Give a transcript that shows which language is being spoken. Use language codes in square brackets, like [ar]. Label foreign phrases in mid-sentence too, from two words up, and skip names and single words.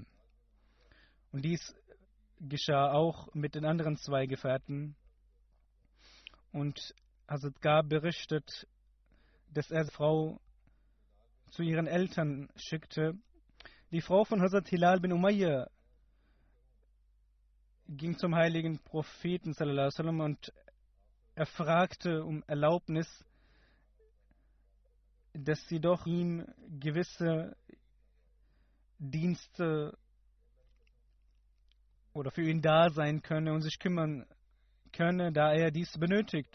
[de] Und dies geschah auch mit den anderen zwei Gefährten. Und Hazrat Gab berichtet, dass er seine Frau zu ihren Eltern schickte. Die Frau von Hazrat Hilal bin Umayya ging zum heiligen Propheten [ar] صلى الله عليه وسلم [de] und er fragte um Erlaubnis, dass sie doch ihm gewisse Dienste oder für ihn da sein könne und sich kümmern könne, da er dies benötigt.